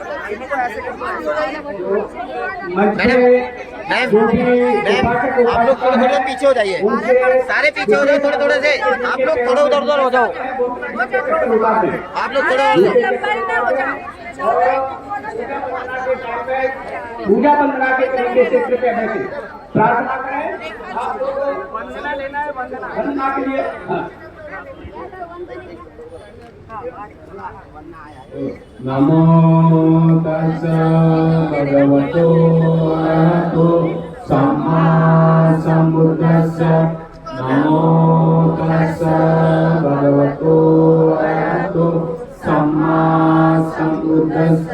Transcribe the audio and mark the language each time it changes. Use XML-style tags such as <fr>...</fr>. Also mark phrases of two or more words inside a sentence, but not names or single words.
<hi>मैम आप लोग थोड़े थोड़े पीछे हो जाइए, सारे पीछे हो जाओ, थोड़े थोड़े से आप लोग थोड़े उधर उधर हो जाओ, आप लोग थोड़े पूजा वंदना के तरीके से कृपया बैठिए, प्रार्थना करें। आप लोग वंदना लेना है, वंदना के लिए</hi> <pi>नमो तस्स भगवतो अरहतो सम्मा सम्बुद्धस्स। नमो तस्स भगवतो अरहतो सम्मा सम्बुद्धस्स।</pi>